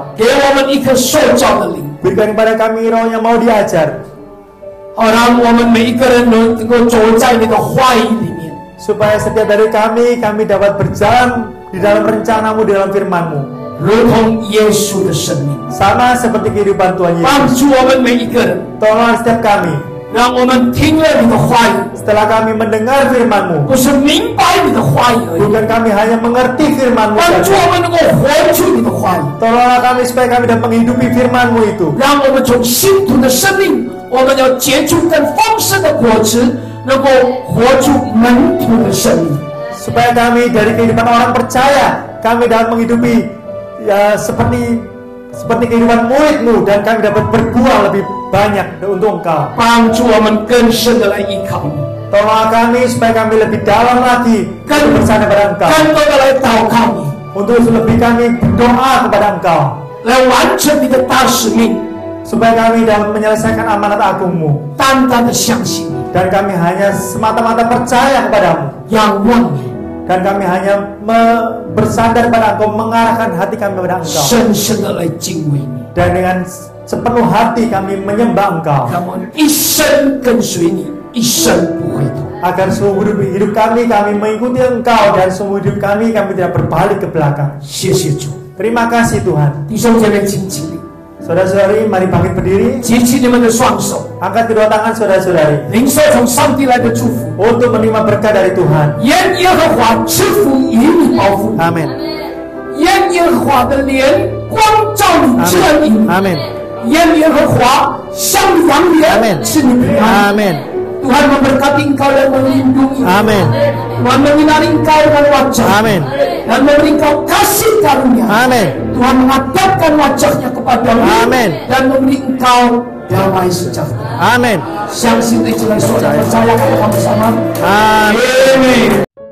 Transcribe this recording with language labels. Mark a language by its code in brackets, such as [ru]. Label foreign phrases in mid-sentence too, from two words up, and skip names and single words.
[zh] 给我们一颗受教的灵， [id] Berikan kepada kami roh yang mau diajar, [zh] 好让我们每一个人能够走在你的话语里面， [id] supaya setiap dari kami dapat berjalan di dalam rencana-Mu, di dalam firman-Mu, [zh] 如同耶稣的生命， [id] sama seperti kehidupan Tuhan [zh] 帮 [id] Yesus. [zh] 助我们每一个人， [id] Tolonglah setiap kami, [zh] 让我们听了你的话语， [id] setelah kami mendengar firman-Mu, [zh] 不是明白你的话语而已， [id] bukan kami hanya mengerti firman-Mu [zh] 帮助 [id] saja. [zh] 我们能够活出你的话语， [id] Tolonglah kami supaya kami dapat menghidupi firman-Mu itu, [zh] 让我们从信徒的生命，我们要结出更丰盛的果子，能够活出门徒的生命。 [id] supaya kami dari kehidupan orang percaya, kami dapat menghidupi ya seperti kehidupan murid-Mu, dan kami dapat berbuah lebih banyak untuk Engkau. [zh] 帮助我们更深的来依靠你， [id] Tolonglah kami supaya kami lebih dalam lagi untuk bersandar pada Engkau, [zh] 更多的来祷告你， [id] untuk lebih kami berdoa kepada Engkau, [zh] 来完成你的大使命， [id] supaya kami dapat menyelesaikan amanat agung-Mu, [zh] 单单的相信你， [id] dan kami hanya semata-mata percaya kepadamu, [zh] 仰望你， [id] dan kami hanya bersandar pada Engkau, mengarahkan hati kami kepada Engkau, [zh] 深深的来敬畏你， [id] dan dengan sepenuh hati kami menyembah Engkau, [zh] 让我们一生跟随你，一生不回头。 [id] agar seumur hidup kami mengikuti Engkau, dan seumur hidup kami tidak berbalik ke belakang. [zh] 谢谢主， [id] Terima kasih Tuhan. [zh] 弟兄姐妹，请起立， [id] Saudara-saudari, mari bangkit berdiri, [zh] 举起你们的双手， [id] angkat kedua tangan saudara-saudari [zh] 领受从上帝来的祝福。 [id] untuk menerima berkat dari Tuhan. [zh] 愿耶和华赐福与你保护你， [id] Amin. [zh] 愿耶和华的脸光照你遮引你， [id] Amin. [zh] 愿耶和华向你扬脸 [id] Amin. [zh] 赐你平安。 [id] Amin. Tuhan memberkati engkau dan melindungi. Amin. Tuhan menyinari engkau dengan wajah. Amin. Dan memberi engkau kasih karunia. Amin. Tuhan menghadapkan wajahnya kepadamu. Amin. Dan memberi engkau damai sejahtera. Amin. [zh] 相信的一起来说， [id] percaya kata kami sama. Amin. Amin.